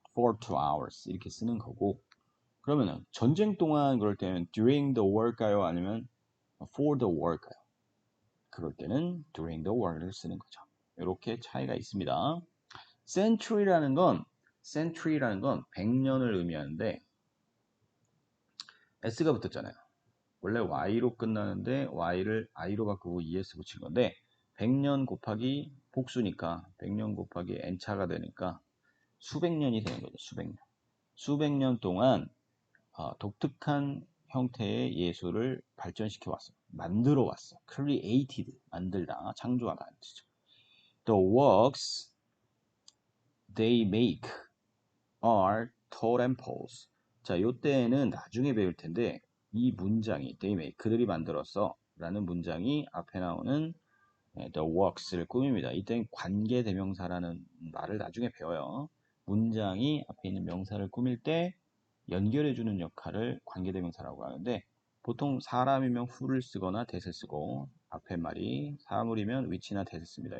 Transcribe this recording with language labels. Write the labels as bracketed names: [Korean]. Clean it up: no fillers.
[Korean] for 2hours 이렇게 쓰는 거고 그러면은 전쟁 동안 그럴 때는 [English] during the war [Korean] 일까요? 아니면 [English] for the war [Korean] 일까요? 그럴 때는 [English] during the war [Korean] 를 쓰는 거죠. 이렇게 차이가 있습니다. century라는 건 100년을 의미하는데 s가 붙었잖아요. 원래 y로 끝나는데 y를 i로 바꾸고 es 붙인 건데 100년 곱하기 복수니까 100년 곱하기 n차가 되니까 수백 년이 되는 거죠. 수백 년. 수백 년 동안 독특한 형태의 예술을 발전시켜 왔어. 만들어 왔어. created, 만들다, 창조하다. [English] The works they make are totem poles. [Korean] 자, 요때는 나중에 배울 텐데 이 문장이 they make, 그들이 만들었어 라는 문장이 앞에 나오는 the works를 꾸밉니다. 이때는 관계대명사라는 말을 나중에 배워요. 문장이 앞에 있는 명사를 꾸밀 때 연결해주는 역할을 관계대명사라고 하는데 보통 사람이면 who를 쓰거나 that을 쓰고 앞에 말이 사물이면 which나 that을 씁니다.